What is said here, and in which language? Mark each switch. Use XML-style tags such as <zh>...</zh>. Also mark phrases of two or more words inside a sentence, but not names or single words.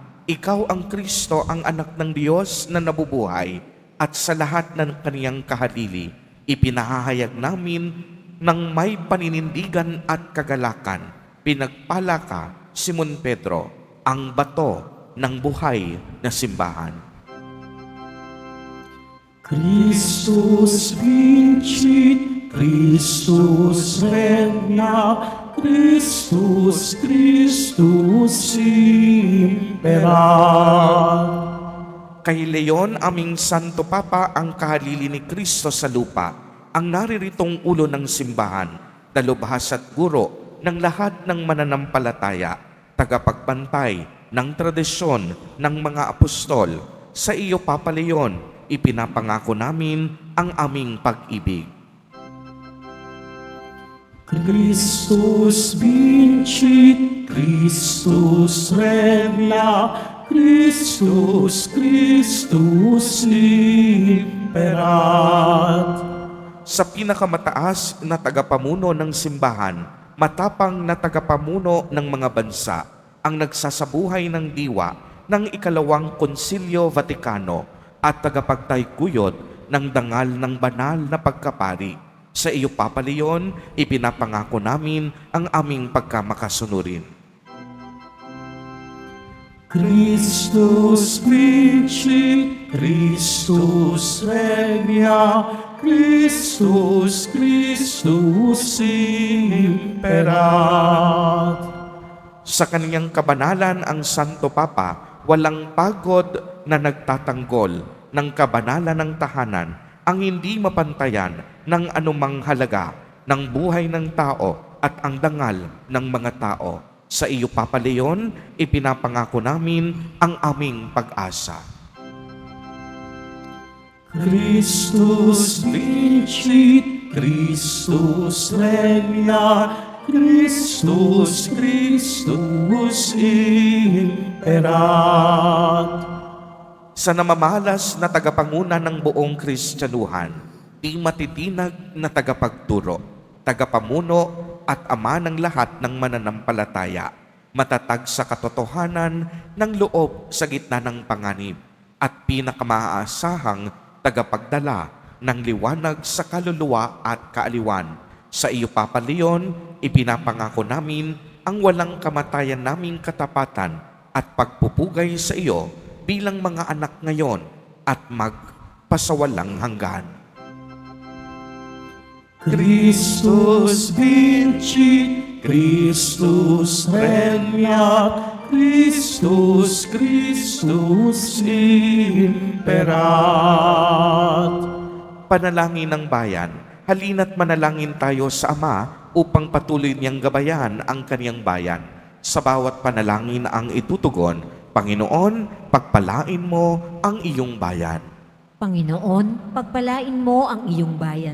<tl>Ikaw ang Kristo, ang anak ng Diyos na nabubuhay, at sa lahat ng kaniyang kahalili, ipinahahayag namin ng may paninindigan at kagalakan. Pinagpala ka, Simon Pedro, ang bato ng buhay na simbahan.</tl> <la>Christus vincit, Christus regna, Christus, Christus imperat.</la> <tl>Kay Leon, aming Santo Papa, ang kahalili ni Kristo sa lupa, ang nariritong ulo ng simbahan, dalubhas at guro ng lahat ng mananampalataya, tagapagbantay ng tradisyon ng mga apostol. Sa iyo, Papa Leon, ipinapangako namin ang aming pag-ibig.</tl> <la>Christus vincit, Christus regna, Christus, Christus imperat.</la> <tl>Sa pinakamataas na tagapamuno ng simbahan, matapang na tagapamuno ng mga bansa, ang nagsasabuhay ng diwa ng ikalawang Konsilyo Vatikano at tagapagtaykuyod ng dangal ng banal na pagkapari. Sa iyo, Papa Leon, ipinapangako namin ang aming pagkamakasunurin.</tl> <la>Christus vincit, Christus regna, Christus, Christus imperat.</la> <tl>Sa kaniyang kabanalan, ang Santo Papa, walang pagod na nagtatanggol ng kabanalan ng tahanan, ang hindi mapantayan ng anumang halaga ng buhay ng tao at ang dangal ng mga tao. Sa iyo, Papa Leon, ipinapangako namin ang aming pag-asa.</tl> <la>Christus vincit, Christus regna, Christus, Christus imperat.</la> <tl>Sa namamalas na tagapanguna ng buong Kristyanuhan, di matitinag na tagapagturo, tagapamuno at ama ng lahat ng mananampalataya, matatag sa katotohanan ng loob sa gitna ng panganib, at pinakamaasahang tagapagdala ng liwanag sa kaluluwa at kaaliwan. Sa iyo, Papa Leon, ipinapangako namin ang walang kamatayan naming katapatan at pagpupugay sa iyo bilang mga anak ngayon at magpasawalang hanggan.</tl> <la>Christus vincit, Christus regna, Christus, Christus imperat.</la> <tl>Panalangin ng bayan, halina't manalangin tayo sa Ama upang patuloy niyang gabayan ang kaniyang bayan. Sa bawat panalangin ang itutugon, Panginoon, pagpalain mo ang iyong bayan. Panginoon, pagpalain mo ang iyong bayan.</tl>